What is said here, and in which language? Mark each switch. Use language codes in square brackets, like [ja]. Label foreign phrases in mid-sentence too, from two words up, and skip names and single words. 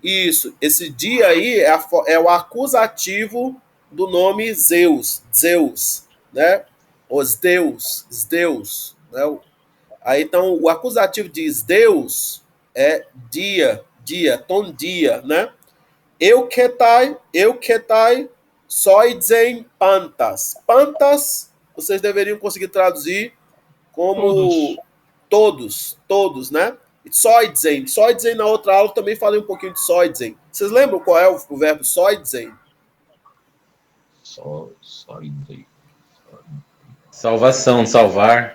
[pt] Isso, esse dia aí é o acusativo do nome Zeus, né? Os Deus, né? Aí então o acusativo de Deus é [el] τὸν Δία, [pt] né? [el] εὔχεται, σῴζειν πάντας. [pt] Pantas, vocês deveriam conseguir traduzir como todos, né? Soidzen na outra aula também falei um pouquinho de soidzen. Vocês lembram qual é o verbo soidzen? Soidzen. Salvação, salvar.